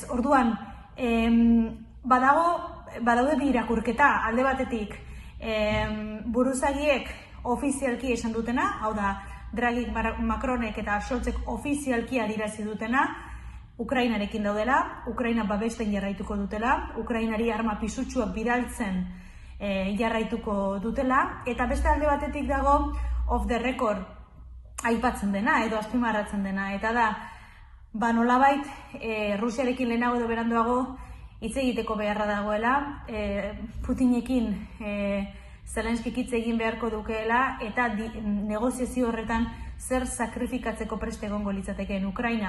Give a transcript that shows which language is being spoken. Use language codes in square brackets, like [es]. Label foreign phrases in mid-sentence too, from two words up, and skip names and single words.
[eu] Orduan, badaude bi irakurketa, alde batetik buruzagiek ofizialki esan dutena, hau da, Draghi, Macronek eta Scholzek ofizialki adierazi dutena, Ukrainarekin daudela, Ukraina babesten jarraituko dutela, Ukrainari arma pisutsuak bidaltzen jarraituko dutela, eta beste alde batetik dago [en] off the record [eu] aipatzen dena, edo azpimarratzen dena, eta da, nolabait, Rusiarekin lehenago edo beranduago hitz egiteko beharra dagoela, Putinekin Zelenskik hitz egin beharko dukeela, eta negoziazio horretan zer sakrifikatzeko preste egongo litzatekeen Ukraina.